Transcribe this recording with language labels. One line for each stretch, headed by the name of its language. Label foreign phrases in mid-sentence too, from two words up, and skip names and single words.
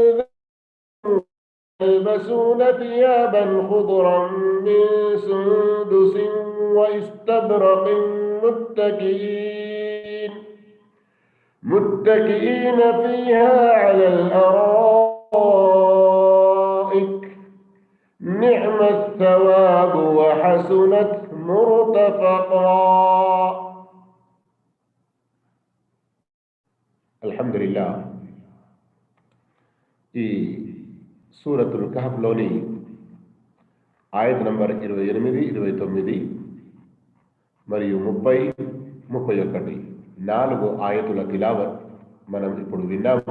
Arabic: يلبسون ثيابا خضرا من سندس واستبرق متكئين فيها على الأرائك نعم الثواب وحسنت مرتفقا. الحمد لله.
Telugu: ఈ సూరతుల్ కహ్ఫ్లోని ఆయత్ నంబర్ 28, 29 మరియు 30, 31 4 ఆయతుల తిలావత్ మనం ఇప్పుడు విన్నాము.